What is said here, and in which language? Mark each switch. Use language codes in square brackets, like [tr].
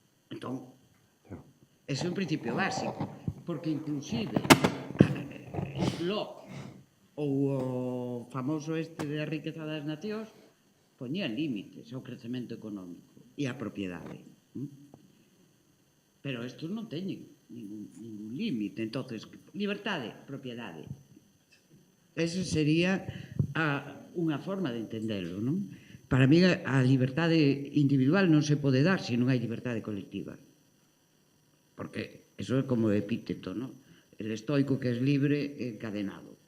[gl] Entón, ese é un principio básico. Porque inclusive Locke ou o famoso este de a riqueza das nacións poñían límites ao crecemento económico e á propiedade. Pero estes non teñen ningún límite. Entonces, libertade, propiedade. Esa sería unha forma de entenderlo, non? Para mí, a liberdade individual non se pode dar se non hai liberdade colectiva. Porque Eso é como epíteto, ¿no? [es] El estoico que es libre encadenado.